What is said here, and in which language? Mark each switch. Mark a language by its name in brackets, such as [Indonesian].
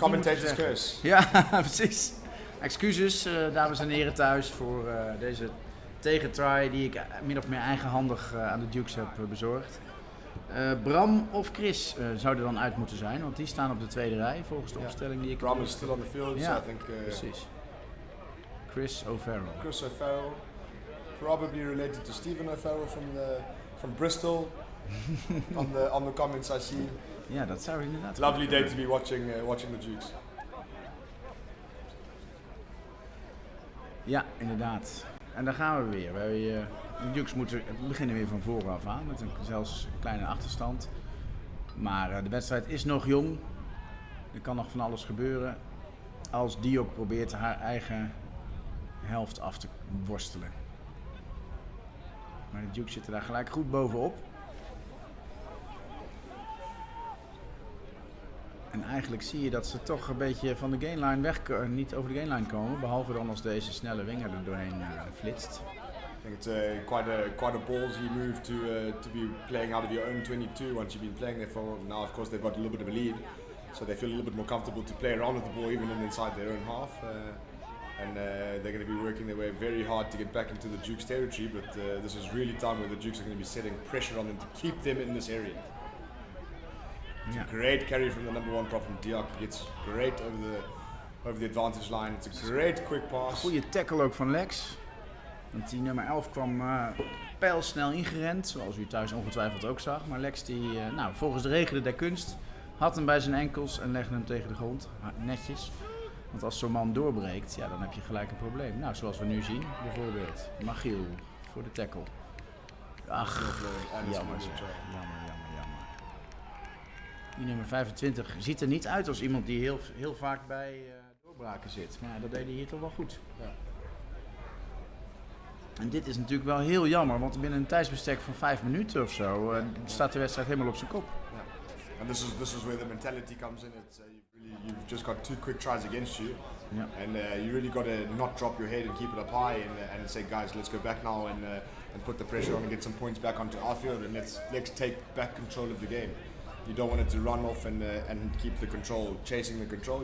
[English] Commentator's curse. [Dutch] Ja, precies. Excuses, dames en heren thuis, voor deze tegentry die ik min of meer eigenhandig aan de Dukes heb bezorgd. Bram of Chris zouden dan uit moeten zijn, want die staan op de tweede rij volgens de opstelling die ik [English] Bram is still on the field, so I think... [Dutch] precies. Chris O'Farrell. [English] Chris O'Farrell, probably related to Stephen O'Farrell from Bristol, on the comments I see. [Dutch] Ja, dat zou inderdaad... [English] Lovely day to be watching the Dukes. [Dutch] Ja, inderdaad. En daar gaan we weer. De Dukes beginnen weer van vooraf aan, met zelfs een kleine achterstand. Maar de wedstrijd is nog jong. Er kan nog van alles gebeuren. Als Diok probeert haar eigen helft af te worstelen. Maar de Dukes zitten daar gelijk goed bovenop. En eigenlijk zie je dat ze toch een beetje van de gainline niet over de gainline komen, behalve dan als deze snelle winger er doorheen flitst. [English] I think it's quite a ballsy move to be playing out of your own 22 once you've been playing there for. Now of course they've got a little bit of a lead, so they feel a little bit more comfortable to play around with the ball even inside their own half. And they're going to be working their way very hard to get back into the Dukes territory, but this is really time where the Dukes are going to be setting pressure on them to keep them in this area. It's a great carry from the number 1 prop from Diok. He gets great over the advantage line. It's a great quick pass. [Dutch] Goeie tackle ook van Lex. Want die nummer 11 kwam pijlsnel ingerend, zoals u thuis ongetwijfeld ook zag. Maar Lex die, volgens de regelen der kunst, had hem bij zijn enkels en legde hem tegen de grond, netjes. Want als zo'n man doorbreekt, ja, dan heb je gelijk een probleem. Nou, zoals we nu zien, bijvoorbeeld Magiel voor de tackle. Ach, jammer zeg. Jammer. Die nummer 25 ziet er niet uit als iemand die heel vaak bij doorbraken zit. Maar ja, dat deed hij hier toch wel goed. Ja. En dit is natuurlijk wel heel jammer, want binnen een tijdsbestek van 5 minuten of zo staat de wedstrijd helemaal op zijn kop. [English] Yeah. And this is where the mentality comes in. It's you've just got 2 quick tries against you, and you really got to not drop your head and keep it up high and say, guys, let's go back now and put the pressure on and get some points back onto our field and let's take back control of the game. You don't want it to run off and keep the control, chasing the control.